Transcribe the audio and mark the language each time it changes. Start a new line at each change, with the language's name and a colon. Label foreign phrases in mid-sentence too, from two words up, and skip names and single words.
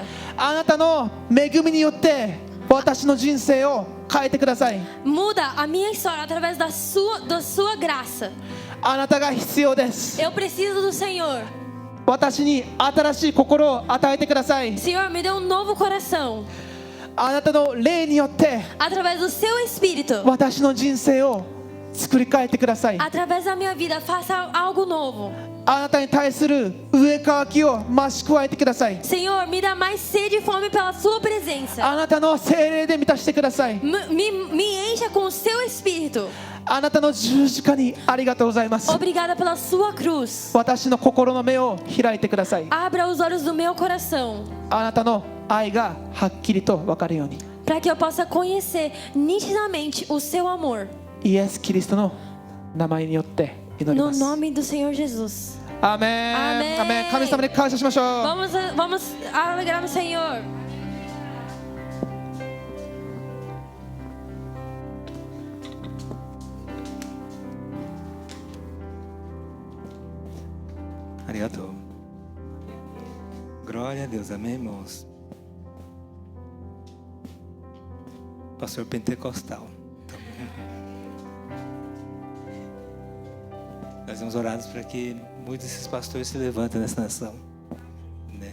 Japanese: あなたの恵みによって私の人生を変えてください。
Portuguese: Muda a minha história através da sua graça.
Japanese: あなたが必要です。
Portuguese: Eu preciso do Senhor.
Japanese: 私に新しい心を与えてください。
Portuguese: Senhor, me dê um novo coração.
Japanese: あなたの霊によって
Portuguese: através do seu Espírito,
Japanese: 私の人生を作り変えてください。
Portuguese: através da minha vida, faça algo novo.
Japanese: あなたに対する上かきを増し加えてください。
Portuguese: Senhor, me dá mais sede e fome pela sua presença.
Japanese: あなたの聖霊で満たしてください。
Portuguese: Me encha com o seu Espírito.
Japanese: あなたの十字架にありがとうございます。
Portuguese: Obrigada pela sua cruz.
Japanese: 私の心の目を開いてください。
Portuguese: Abra os olhos do meu coração,
Japanese: あなたの愛がはっきりと分かるように、
Portuguese: para que eu possa conhecer nitidamente o seu amor.
Japanese: イエス・キリストの名前によって祈り
Portuguese: No
Japanese: ます。
Portuguese: nome do Senhor Jesus.
Japanese: アーメン。アーメン。アーメン。神様に感謝しましょう。
Portuguese: Vamos alegrar no Senhor. ありがとう。Glória a Deus, amém, irmãos? Pastor Pentecostal. Nós vamos orar para que muitos desses pastores se levantem nessa nação, né?